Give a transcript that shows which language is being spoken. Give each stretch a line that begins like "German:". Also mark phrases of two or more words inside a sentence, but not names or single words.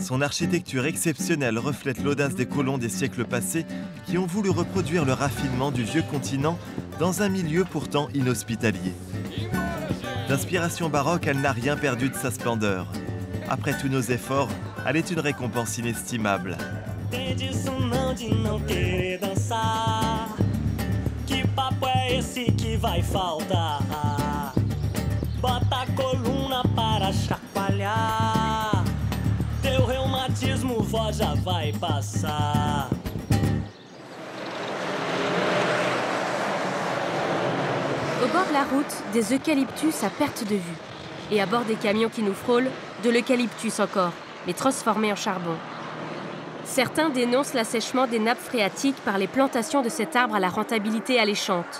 French: Son architecture exceptionnelle reflète l'audace des colons des siècles passés qui ont voulu reproduire le raffinement du vieux continent dans un milieu pourtant inhospitalier. D'inspiration baroque, elle n'a rien perdu de sa splendeur. Après tous nos efforts, elle est une récompense inestimable.
Portuguese: Que papo é esse que vai faltar? Bota a coluna para chacoalhar. Teu reumatismo, vó, já vai passar.
French: Au bord de la route, des eucalyptus à perte de vue. Et à bord des camions qui nous frôlent, de l'eucalyptus encore, mais transformé en charbon. Certains dénoncent l'assèchement des nappes phréatiques par les plantations de cet arbre à la rentabilité alléchante.